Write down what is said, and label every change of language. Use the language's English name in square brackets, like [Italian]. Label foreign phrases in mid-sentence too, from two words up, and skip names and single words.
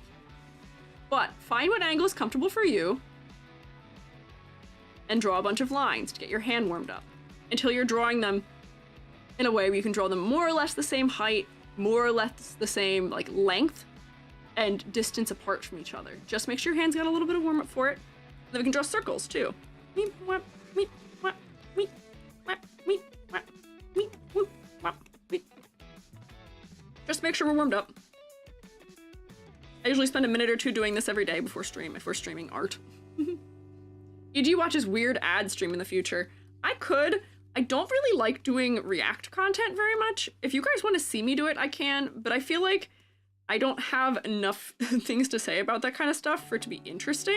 [English] But find what angle is comfortable for you and draw a bunch of lines to get your hand warmed up until you're drawing them in a way where you can draw them more or less the same height, more or less the same like length and distance apart from each other. Just make sure your hands got a little bit of warm up for it. Then we can draw circles too. Meep, wap, meep, wap, meep, wap, meep, wap, meep, whoop, wap, meep. Just make sure we're warmed up. I usually spend a minute or two doing this every day before streaming art. EG watches weird ad stream in the future. I could. I don't really like doing React content very much. If you guys want to see me do it, I can, but I feel like I don't have enough things to say about that kind of stuff for it to be interesting.